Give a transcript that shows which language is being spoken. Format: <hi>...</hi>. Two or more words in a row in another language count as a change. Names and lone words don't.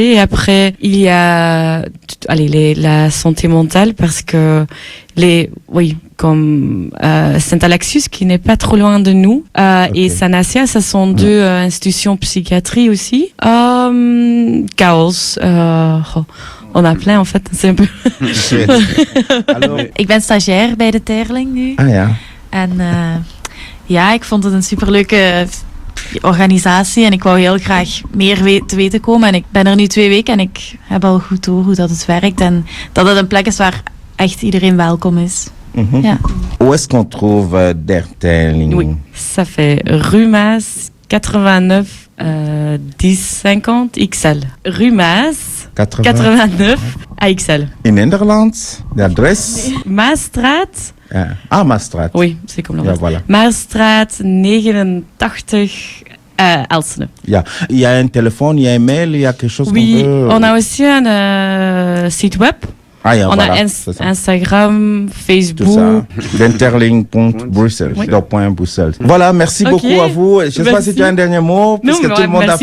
<fr>Et après, il y a la santé mentale parce que comme Saint-Alaxius, qui n'est pas trop loin de nous, et Sanasia, ça sont deux institutions psychiatrie aussi. Chaos. On a plein, en fait. C'est un peu...</fr> <nl>Ik ben stagiair bij de Terling nu. Ah ja. En ik vond het een superleuke organisatie en ik wou heel graag meer te weten komen. En ik ben er nu 2 weken en ik heb al goed door hoe dat het werkt en dat het een plek is waar echt iedereen welkom is. Ja.</nl> <fr>Où est-ce qu'on trouve Denterling? Oui, ça fait rue Maas 89 1050 XL. Rue Maas 89 à Ixelles.</fr> <nl>In Nederland, de adres? Maasstraat. Maasstraat.</nl> <fr>Oui, c'est comme</fr> <nl>Ja, voilà. Maasstraat 89 Elsene. Ja.</nl> <fr>Il y a un téléphone, il y a un mail, il y a quelque chose Oui, qu'on peut... on a aussi un site web.</fr> <nl>Ja,</nl> <fr>On voilà, a c'est ça. Instagram, Tout Facebook. ça. D'interling.bruxelles. Oui. Bruxelles. Voilà, merci Ok. beaucoup à vous. Je ne sais pas Merci. si tu as un dernier mot, puisque tout le monde a</fr>